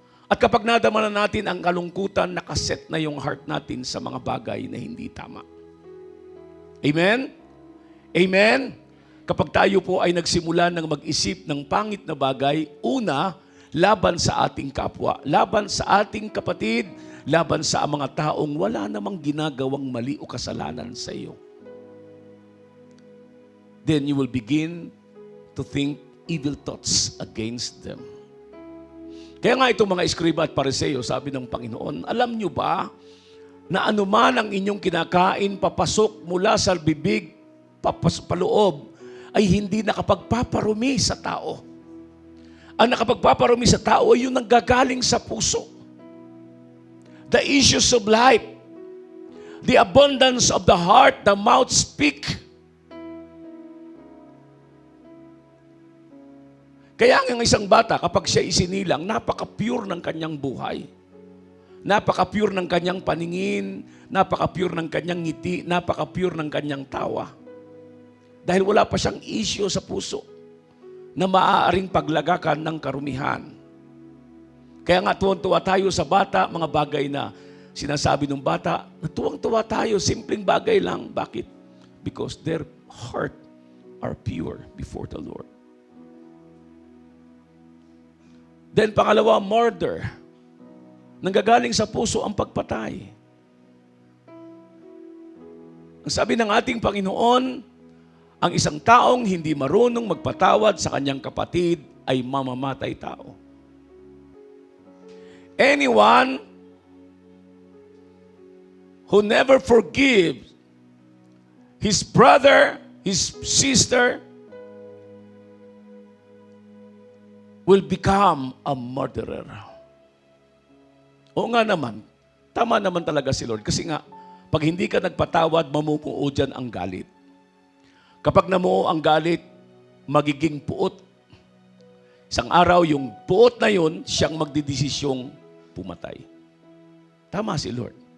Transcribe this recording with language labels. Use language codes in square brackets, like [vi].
[tl] At kapag nadama na natin ang kalungkutan, nakaset na yung heart natin sa mga bagay na hindi tama. Amen? Amen? Kapag tayo po ay nagsimula ng mag-isip ng pangit na bagay, una, laban sa ating kapwa, laban sa ating kapatid, laban sa mga taong wala namang ginagawang mali o kasalanan sa iyo. [en] Then you will begin to think evil thoughts against them. [tl] Kaya nga itong mga eskriba at pariseo, sabi ng Panginoon, alam nyo ba na anuman ang inyong kinakain papasok mula sa bibig, paloob, ay hindi nakapagpaparumi sa tao. Ang nakapagpaparumi sa tao ay yung nanggagaling sa puso. [en] The issues of life, the abundance of the heart, the mouth speak. [tl] Kaya ang isang bata, kapag siya isinilang, napaka-pure ng kanyang buhay. Napaka-pure ng kanyang paningin, napaka-pure ng kanyang ngiti, napaka-pure ng kanyang tawa. Dahil wala pa siyang issue sa puso na maaaring paglagakan ng karumihan. Kaya nga tuwang-tuwa tayo sa bata, mga bagay na sinasabi ng bata, tuwang-tuwa tayo, simpleng bagay lang. Bakit? [en] Because their heart are pure before the Lord. Then pangalawa, murder. [tl] Nanggagaling sa puso ang pagpatay. Ang sabi ng ating Panginoon, Ang isang taong hindi marunong magpatawad sa kanyang kapatid ay mamamatay tao. [en] Anyone who never forgives his brother, his sister, will become a murderer. [tl] Oo nga naman, tama naman talaga si Lord. Kasi nga, pag hindi ka nagpatawad, mamumuo dyan ang galit. Kapag namuo ang galit, magiging puot. Isang araw, yung puot na yun, siyang magdidesisyong pumatay. Tama si Lord.